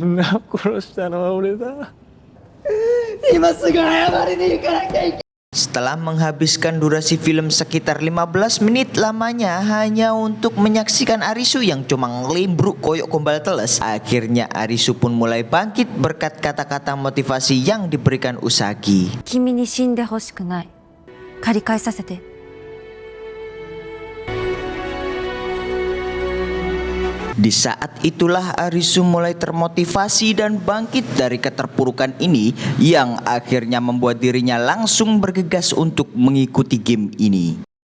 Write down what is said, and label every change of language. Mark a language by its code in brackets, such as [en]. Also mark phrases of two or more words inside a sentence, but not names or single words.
[id] Setelah menghabiskan durasi film sekitar 15 menit lamanya hanya untuk menyaksikan Arisu yang cuma [jv] ngelimbruk koyok gombal teles, [id] akhirnya Arisu pun mulai bangkit berkat kata-kata motivasi yang diberikan Usagi. [ja] 君に死んでほしくない。かりかいさせて. [id] Di saat itulah Arisu mulai termotivasi dan bangkit dari keterpurukan ini, yang akhirnya membuat dirinya langsung bergegas untuk mengikuti game ini.